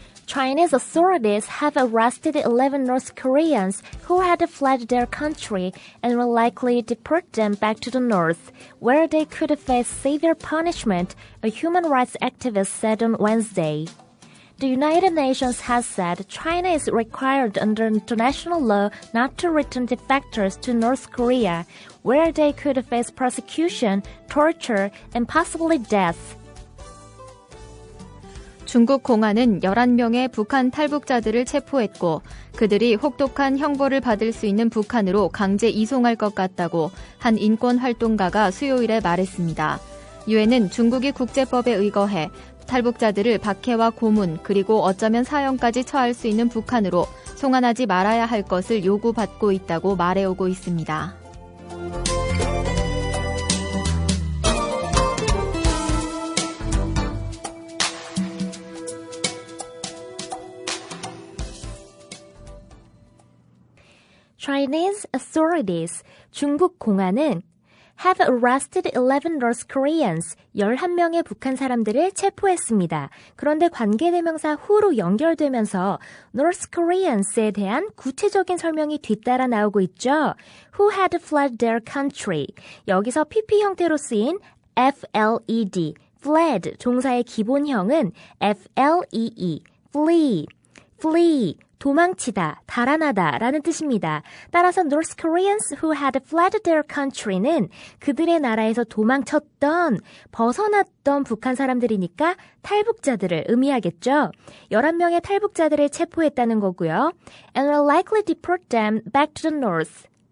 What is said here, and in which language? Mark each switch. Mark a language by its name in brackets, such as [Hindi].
[English] Chinese authorities have arrested 11 North Koreans who had fled their country and will likely deport them back to the north, where they could face severe punishment, a human rights activist said on Wednesday. The United Nations has said China is required under international law not to return defectors to North Korea, where they could face persecution, torture, and possibly death. [Korean] 중국 공안은 11명의 북한 탈북자들을 체포했고 그들이 혹독한 형벌을 받을 수 있는 북한으로 강제 이송할 것 같다고 한 인권활동가가 수요일에 말했습니다. 유엔은 중국이 국제법에 의거해 탈북자들을 박해와 고문 그리고 어쩌면 사형까지 처할 수 있는 북한으로 송환하지 말아야 할 것을 요구받고 있다고 말해오고 있습니다. [English] Chinese authorities, 중국 공안은 have arrested 11 North Koreans, 11명의 북한 사람들을 체포했습니다. [Korean] 그런데 관계대명사 who로 연결되면서 North Koreans에 대한 구체적인 설명이 뒤따라 나오고 있죠. [English] Who had fled their country. [Korean] 여기서 PP 형태로 쓰인 FLED, fled 종사의 기본형은 FLEE, flee, 도망치다, 달아나다 라는 뜻입니다. 따라서 North Koreans who had fled their country 는 그들의 나라에서 도망쳤던, 벗어났던 북한 사람들이니까 탈북자들을 의미하겠죠. 11명의 탈북자들을 체포했다는 거고요. [English] And will likely deport them back to the north.